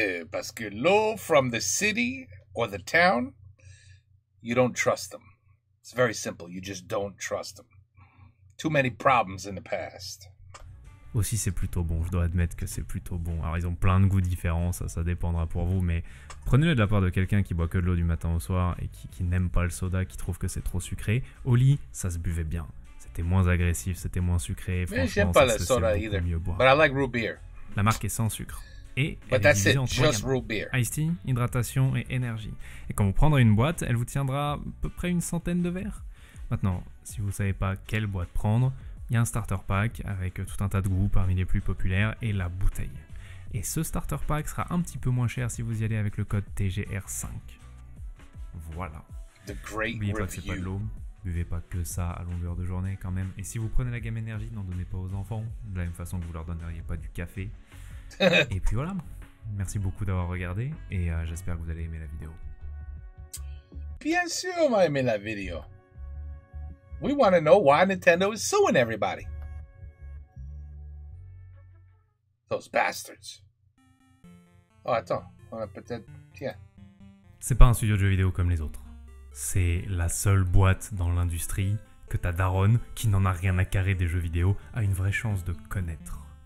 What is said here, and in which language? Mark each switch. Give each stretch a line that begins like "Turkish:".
French: Parce que l'eau
English: from the city or the town, you don't trust them. It's very simple. You just don't trust them. Too many problems in the past.
French: Aussi, c'est plutôt bon. Je dois admettre que c'est plutôt bon. Alors, ils ont plein de goûts différents. Ça dépendra pour vous. Mais prenez-le de la part de quelqu'un qui boit que de l'eau du matin au soir et qui n'aime pas le soda, qui trouve que c'est trop sucré. Au lit, ça se buvait bien. C'était moins agressif, c'était moins sucré. Mais j'aime pas le soda either.
English: But I like root beer.
French: La marque est sans sucre. Et elle est divisée en 3 gammes. Ice tea, hydratation et énergie. Et quand vous prendrez une boîte, elle vous tiendra à peu près une centaine de verres. Maintenant, si vous ne savez pas quelle boîte prendre, il y a un starter pack avec tout un tas de goûts parmi les plus populaires et la bouteille. Et ce starter pack sera un petit peu moins cher si vous y allez avec le code TGR5. Voilà. N'oubliez pas que c'est pas de l'eau. Buvez pas que ça à longueur de journée quand même. Et si vous prenez la gamme énergie, n'en donnez pas aux enfants. De la même façon que vous leur donneriez pas du café. Et puis voilà, merci beaucoup d'avoir regardé et j'espère que vous allez aimer la vidéo. Bien sûr, on va aimer la vidéo.
English: We want to know why Nintendo is suing everybody. Those bastards.
French: Oh, attends, on a peut-être... Tiens. C'est pas un studio de jeux vidéo comme les autres. C'est la seule boîte dans l'industrie que ta daronne, qui n'en a rien à carrer des jeux vidéo, a une vraie chance de connaître.